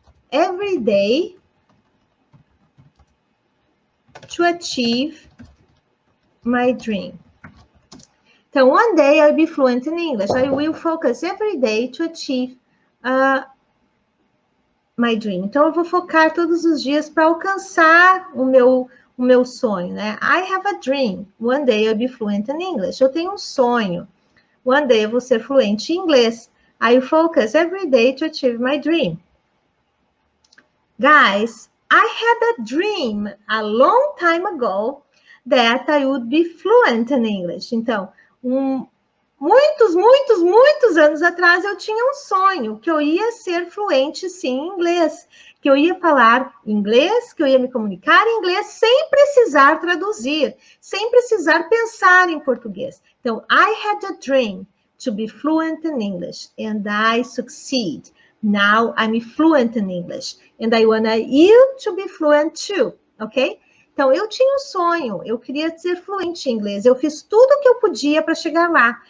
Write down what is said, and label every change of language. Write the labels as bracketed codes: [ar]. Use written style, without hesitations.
[en] Every day to achieve my dream. Então, one day I'll be fluent in English. I will focus every day to achieve my dream. [pt] Então, eu vou focar todos os dias para alcançar o meu sonho, né? [en] I have a dream. One day I'll be fluent in English. [pt] Eu tenho um sonho. [en] One day [pt] eu vou ser fluente em inglês. [en] I will focus every day to achieve my dream. Guys, I had a dream a long time ago that I would be fluent in English. [pt] Então, muitos anos atrás eu tinha um sonho que eu ia ser fluente sim em inglês, que eu ia falar inglês, que eu ia me comunicar em inglês sem precisar traduzir, sem precisar pensar em português. [en] Então, I had a dream to be fluent in English and I succeed. Now I'm fluent in English and I want you to be fluent too, ok? [pt] Então, eu tinha um sonho, eu queria ser fluente em inglês, eu fiz tudo o que eu podia para chegar lá.